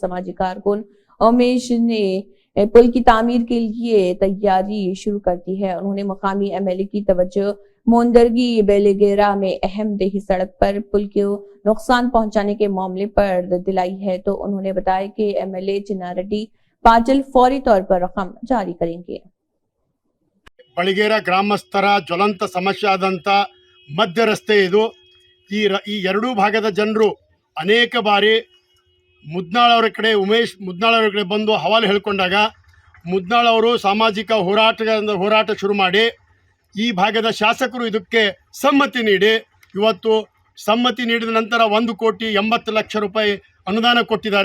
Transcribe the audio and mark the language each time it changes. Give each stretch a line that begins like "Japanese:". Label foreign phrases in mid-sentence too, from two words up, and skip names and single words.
Urdu: سماجی کارکن امیش نے پل کی تعمیر کے لیے تیاری شروع کر دی ہے. انہوں نے مقامی ایم ایل اے کی توجہ موندرگی بیلیگیرا میں اہم دیہی سڑک پر پل کو نقصان پہنچانے کے معاملے پر دلائی ہے، تو انہوں نے بتایا کہ ایم ایل اے چنا ریڈی پاٹل فوری طور پر رقم جاری کریں گے.
Kannada: ಬಳಿಗೇರ ಗ್ರಾಮಸ್ಥರ ಜ್ವಲಂತ ಸಮಸ್ಯೆ ಆದಂಥ ಮಧ್ಯ ರಸ್ತೆ ಇದು. ಈ ಎರಡೂ ಭಾಗದ ಜನರು ಅನೇಕ ಬಾರಿ ಮುದ್ನಾಳ್ ಅವರ ಕಡೆ ಉಮೇಶ್ ಮುದ್ನಾಳ್ ಅವರ ಕಡೆ ಬಂದು ಹವಾಲು ಹೇಳಿಕೊಂಡಾಗ ಮುದ್ನಾಳ್ ಅವರು ಸಾಮಾಜಿಕ ಹೋರಾಟ ಶುರು ಮಾಡಿ ಈ ಭಾಗದ ಶಾಸಕರು ಇದಕ್ಕೆ ಸಮ್ಮತಿ ನೀಡಿ ಇವತ್ತು ಸಮ್ಮತಿ ನೀಡಿದ ನಂತರ 1,80,00,000 ರೂಪಾಯಿ ಅನುದಾನ ಕೊಟ್ಟಿದ್ದಾರೆ.